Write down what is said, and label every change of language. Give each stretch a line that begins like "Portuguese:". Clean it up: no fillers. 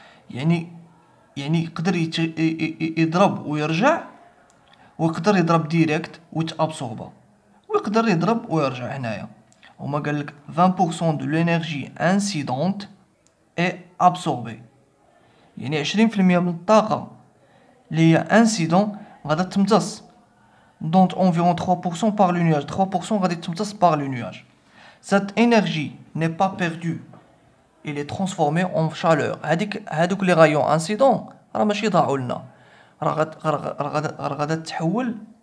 Arabic: يعني يقدر يضرب ويرجع، ويقدر يضرب ديريكت ويتابسوربا، ويقدر يضرب ويرجع. هنايا هما قالك
French: 20% de l'énergie incidente est absorbée،
Arabic: يعني 20% من الطاقة اللي هي انسيدون غادا تمتص.
French: دونك environ 3% par le nuage، 3%
Arabic: غادي تمتص
French: par le nuage. Cette énergie n'est pas perdue، il est transformé en chaleur.
Arabic: هادوك لي غايون انسيدون راه ماشي ضاعوا لنا، راه غادا تحول